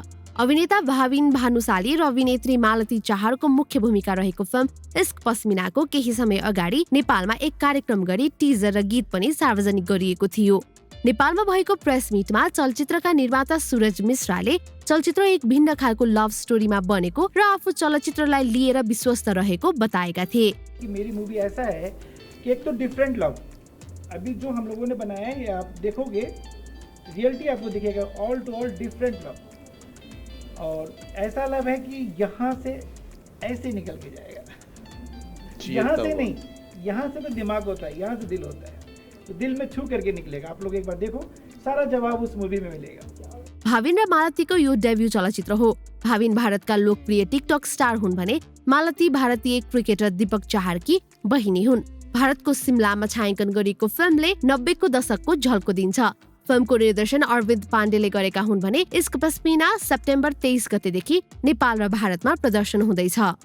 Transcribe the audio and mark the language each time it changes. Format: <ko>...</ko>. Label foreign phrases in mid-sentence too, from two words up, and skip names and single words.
<ne>अभिनेता भाविन भानुशाली र अभिनेत्री मालती चाहरको मुख्य भूमिका रहेको फिल्म इश्क पस्मिनाको केही समय अगाडि नेपालमा एक कार्यक्रम गरी टिजर र गीत पनि सार्वजनिक गरिएको थियो। नेपालमा भएको</ne> <en>press meet</en> <ne>चलचित्रका निर्माता सूरज मिश्राले चलचित्र एक भिन्न खालको</ne> <en>love story</en> <ne>बनेको र आफू चलचित्रलाई लिएर विश्वस्त रहेको बताएका थिए।</ne> <hi>मेरी मूवी ऐसा है कि एक तो</hi> <en>different love,</en> <hi>अभी जो हम लोगों ने बनाया है ये आप देखोगे रियलिटी आपको दिखेगा,</hi> <en>all to all different love,</en> <hi>और ऐसा लव है कि यहाँ से ऐसे निकल के जाएगा, यहाँ से नहीं, यहाँ से तो दिमाग होता है, यहाँ से दिल होता है, तो दिल में छू करके निकलेगा। आप लोग एक बार देखो, सारा जवाब उस मूवी में मिलेगा।</hi> <ne>भाविन र मालतीको यो डेब्यू चलचित्र हो। भाविन भारतका लोकप्रिय टिकटक स्टार हुन् भने मालती भारतीय क्रिकेटर दीपक चाहरकी बहिनी हुन्। भारतको सिमलामा छायाङ्कन गरिएको फिल्मले 90को दशकको झल्को दिन्छ। फिल्मको निर्देशन अरविन्द पाण्डेले गरेका हुन् भने इश्क पस्मिना सेप्टेम्बर 23 गतेदेखि नेपाल र भारतमा प्रदर्शन हुँदैछ।</ne>